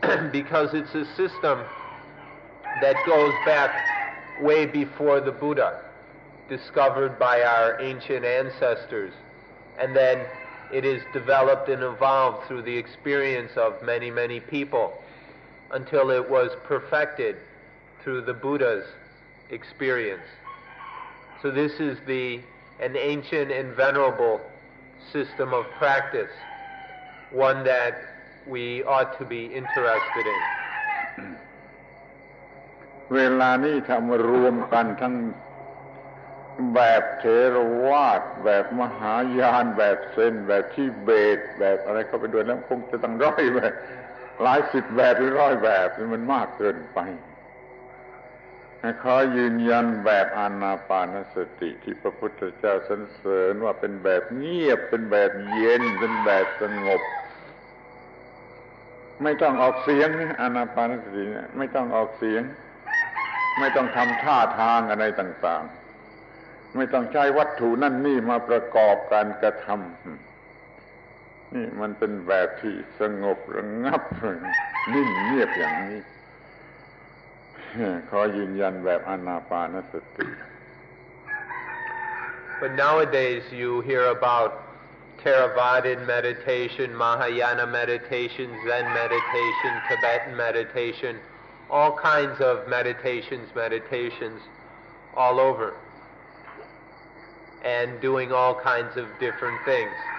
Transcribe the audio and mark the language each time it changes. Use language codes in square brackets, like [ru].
[en] because it's a system that goes back way before the Buddha, discovered by our ancient ancestors, and then it is developed and evolved through the experience of many, many people until it was perfected through the Buddha's experience. So this is an ancient and venerable system of practice, one that we ought to be interested in. [th] เวลานี้ทำรวมกันทั้งแบบเถรวาทแบบมหายานแบบเซนแบบทิเบตแบบอะไรเข้าไปด้วยแล้วคงจะต้องร้อยแบบหลายสิบแบบหรือร้อยแบบมันมากเกินไปขอยืนยันแบบอานาปานสติที่พระพุทธเจ้าสรรเสริญว่าเป็นแบบเงียบเป็นแบบเย็นเป็นแบบสงบ ไม่ต้องออกเสียงนะอานาปานสติเนี่ยไม่ต้องออกเสียงไม่ต้องทำท่าทางอะไรต่างๆไม่ต้องใช้วัตถุนั่นนี่มาประกอบการกระทำนี่มันเป็นแบบที่สงบระงับนิ่งเงียบอย่างนี้ขอยืนยันแบบอานาปานสติ [en] But nowadays you hear about Theravada meditation, Mahayana meditation, Zen meditation, Tibetan meditation, all kinds of meditations all over, and doing all kinds of different things.